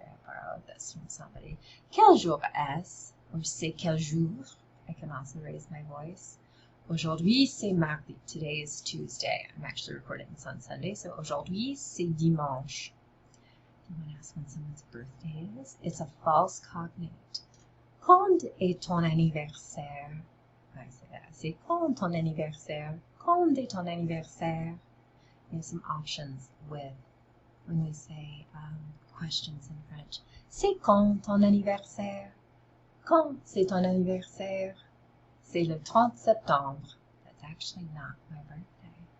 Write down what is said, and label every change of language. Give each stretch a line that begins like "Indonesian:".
English: I borrowed this from somebody.
French: Quel jour est-ce?
English: Or
French: c'est quel jour?
English: I can also raise my voice.
French: Aujourd'hui, c'est mardi.
English: Today is Tuesday. I'm actually recording this on Sunday, so
French: aujourd'hui, c'est dimanche.
English: You want to ask when someone's birthday is? It's a false cognate.
French: Quand est ton anniversaire?
English: I say that.
French: C'est quand ton anniversaire? Quand est ton anniversaire?
English: We have some options with when we say questions in French.
French: C'est quand ton anniversaire? Quand c'est ton anniversaire? C'est le 30 septembre.
English: That's actually not my birthday.